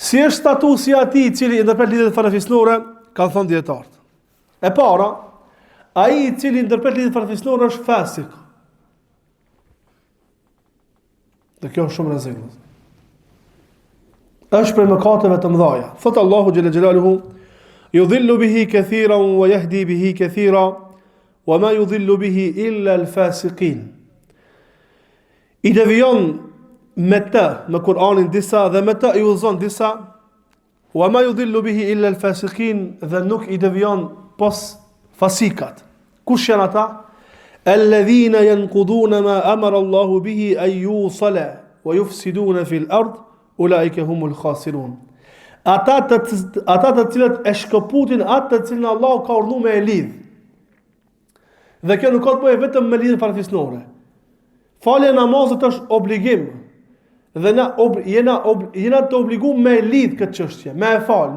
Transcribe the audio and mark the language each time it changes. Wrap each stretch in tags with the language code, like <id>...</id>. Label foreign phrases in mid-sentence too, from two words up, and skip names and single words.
<sq>Si është statusi atij I cili ndërpret lidhjet farefisnore, kanë thënë dietarët. E para, ai I cili ndërpret lidhjet farefisnore është fasik. Dhe kjo është shumë rrezik. Është për mëkateve të mëdha. Thot Allahu</sq> <ar>جل جلاله, يضل به كثيرا ويهدي به كثيرا وما يضل به إلا الفاسقين.</ar> <sq>I devijon me të, me Kur'anin disa dhe me të I udhëzon disa,</sq> <ar>وما يضل به إلا الفاسقين,</ar> <sq>dhe nuk I devijon pos fasikat. Kush janë ata?</sq> <ar>الذين ينقضون ما أمر الله به أن يوصل ويفسدون في الأرض أولئك هم الخاسرون.</ar> <sq>Ata të cilët e shkëputin atë të cilën Allahu ka urdhëruar me e lidh. Dhe kjo nuk ka të bëjë vetëm me lidhje farefisnore. Falja e namazit është obligim. Dhe jena të obliguar me lidh këtë çështje, me e fal.</sq>